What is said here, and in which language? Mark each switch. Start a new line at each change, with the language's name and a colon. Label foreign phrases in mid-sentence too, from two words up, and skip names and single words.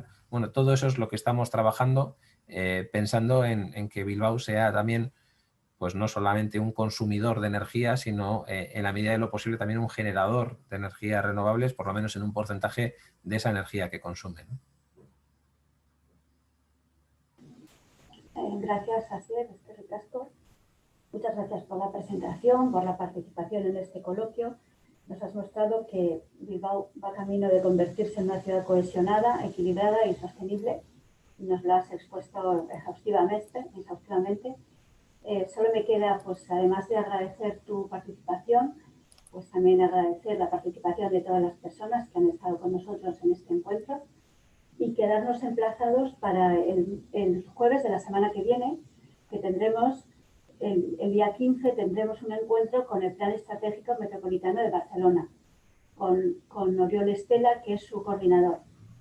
Spanish: Bueno, todo eso es lo que estamos trabajando, pensando en que Bilbao sea también, pues no solamente un consumidor de energía, sino en la medida de lo posible también un generador de energías renovables, por lo menos en un porcentaje de esa energía que consumen, ¿no? Gracias,
Basque: Asier, eskerrik asko.
Spanish: Muchas gracias por la presentación, por la participación en este coloquio. Nos has mostrado que Bilbao va camino de convertirse en una ciudad cohesionada, equilibrada y sostenible. Y nos lo has expuesto exhaustivamente. Solo me queda, pues, además de agradecer tu participación, pues también agradecer la participación de todas las personas que han estado con nosotros en este encuentro y quedarnos emplazados para el jueves de la semana que viene, que tendremos, el día 15, tendremos un encuentro con el Plan Estratégico Metropolitano de Barcelona, con Oriol Estela, que es su coordinador.